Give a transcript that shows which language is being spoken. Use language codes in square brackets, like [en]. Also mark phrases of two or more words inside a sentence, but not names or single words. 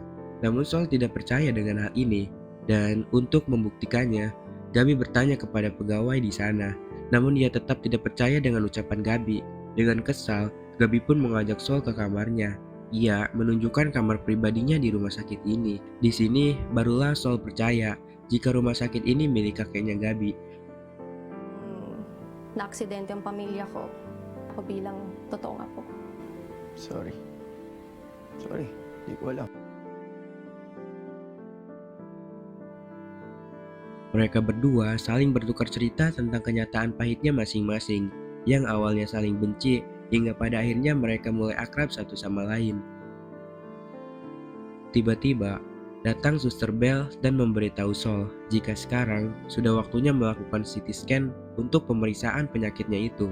[id] Namun Sol tidak percaya dengan hal ini, dan untuk membuktikannya, Gabi bertanya kepada pegawai di sana. Namun ia tetap tidak percaya dengan ucapan Gabi. Dengan kesal, Gabi pun mengajak Sol ke kamarnya. Ia menunjukkan kamar pribadinya di rumah sakit ini. Di sini barulah Sol percaya jika rumah sakit ini milik kakeknya Gabi. [tl] Na-aksidente ang pamilya ko. Ako bilang totoo nga po. Sorry. Di ko alam. [id] Mereka berdua saling bertukar cerita tentang kenyataan pahitnya masing-masing, yang awalnya saling benci, hingga pada akhirnya mereka mulai akrab satu sama lain. Tiba-tiba, datang Suster Bell dan memberitahu Sol jika sekarang sudah waktunya melakukan CT scan untuk pemeriksaan penyakitnya itu.